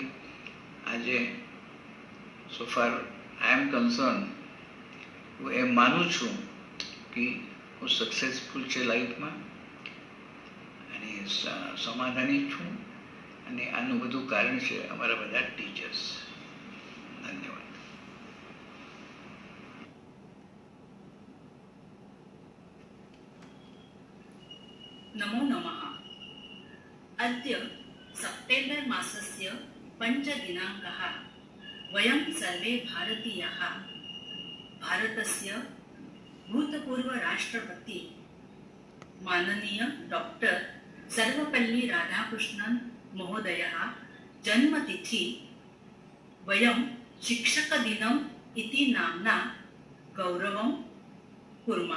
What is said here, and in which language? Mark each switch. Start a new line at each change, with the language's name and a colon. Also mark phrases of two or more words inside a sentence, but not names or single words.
Gujarati: આજે
English: so far I am concern,
Gujarati: હું એમ માનું છું કે હું સક્સેસફુલ છે લાઈફમાં અને સમાધાની છું, અને આનું બધું કારણ છે અમારા બધા ટીચર્સ. ધન્યવાદ.
Sanskrit: नमो नमः। अद्य सेप्टेम्बर् मासस्य 5 दिनाङ्कः। वयं सर्वे भारतीयाः भारतस्य भूतपूर्व राष्ट्रपति माननीय डॉक्टर सर्वपल्ली राधाकृष्णन् महोदयः जन्मतिथि वयं शिक्षकदिनम् इति नाम्ना गौरवं कुर्मः।